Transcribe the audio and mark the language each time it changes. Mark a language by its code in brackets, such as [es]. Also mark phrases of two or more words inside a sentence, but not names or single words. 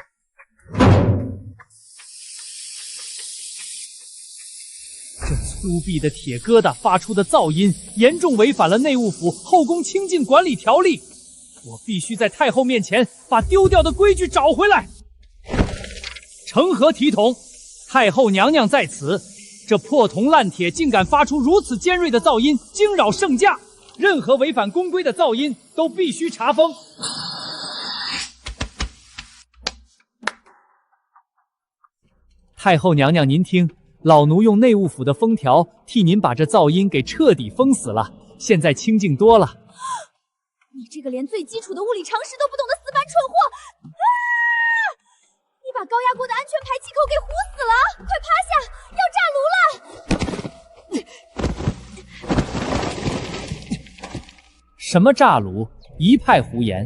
[zh] 這粗鄙的鐵疙瘩發出的噪音，嚴重違反了內務府後宮清靜管理條例。我必須在太后面前把丟掉的規矩找回來。成何體統？太后娘娘在此，這破銅爛鐵竟敢發出如此尖銳的噪音，驚擾聖駕。任何違反宮規的噪音都必須查封。太后娘娘，您听，老奴用内務府的封條替您把這噪音給徹底封死了，現在清靜多了。你這個連最基礎的物理常識都不懂的死板蠢貨！啊！你把高壓鍋的安全排氣口給糊死了！快趴下，要炸爐了！什麼炸爐？一派胡言！